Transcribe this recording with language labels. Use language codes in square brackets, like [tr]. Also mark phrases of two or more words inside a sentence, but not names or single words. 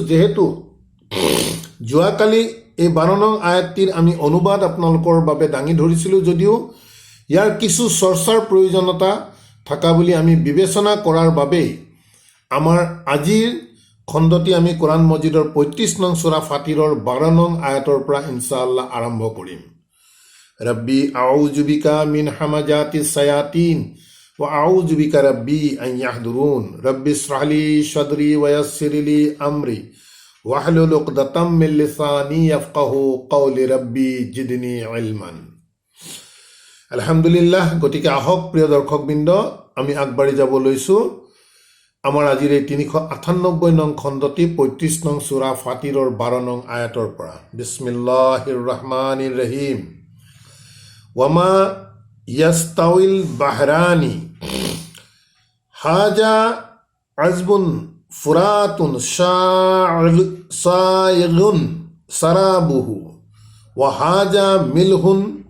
[as] যিহেতু যোৱাকালি এই ১২ নং আয়াতটিৰ আমি অনুবাদ আপোনালোকৰ বাবে দাঙি ধৰিছিলোঁ, যদিও ইয়াৰ কিছু চৰ্চাৰ প্ৰয়োজনীয়তা থকা বুলি আমি বিবেচনা কৰাৰ বাবেই আমাৰ আজিৰ খণ্ডটি আমি কোৰআন মজিদৰ ৩৫ নং সূৰা ফাতিৰৰ ১২ নং আয়াতৰ পৰা ইনশাআল্লাহ আৰম্ভ কৰিম। [ar] رب أعوذ بك من همزات الشياطين وأعوذ بك رب أن يحضرون رب اشرح لي صدري ويسر لي أمري واحلل عقدة من لساني يفقهوا قولي رب زدني علما. [as] আলহামদুলিল্লাহ, গতিকে আহক প্ৰিয় দৰ্শকবৃন্দ, আমি আগবাঢ়ি যাব লৈছোঁ আমাৰ আজিৰ এই ৩৯৮ নং খণ্ডটি ৩৫ নং সূৰা ফাতিৰৰ ১২ নং আয়াতৰ পৰা। [ar] بسم الله الرحمن الرحيم. وما يستوي البحران هذا عذب فرات سائغ شرابه وهذا ملح